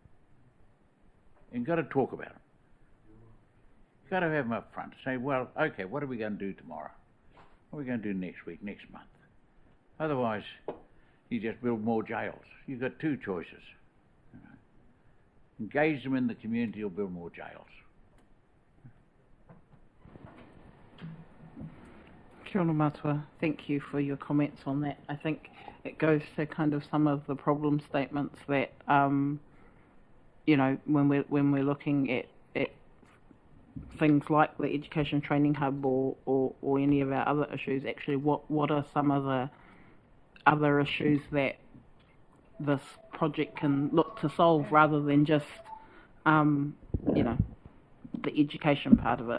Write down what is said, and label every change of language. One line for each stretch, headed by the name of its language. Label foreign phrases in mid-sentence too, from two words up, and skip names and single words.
English: You've got to talk about them. You've got to have them up front. Say, well, okay, what are we going to do tomorrow? What are we going to do next week, next month? Otherwise, you just build more jails. You've got two choices. You know. Engage them in the community or build more jails.
Māori: Kia ora matua.
English: Thank you for your comments on that. I think it goes to kind of some of the problem statements that, you know, when we're looking at things like the Education Training Hub or any of our other issues. Actually, what are some of the other issues that this project can look to solve, rather than just, you know, the education part of it?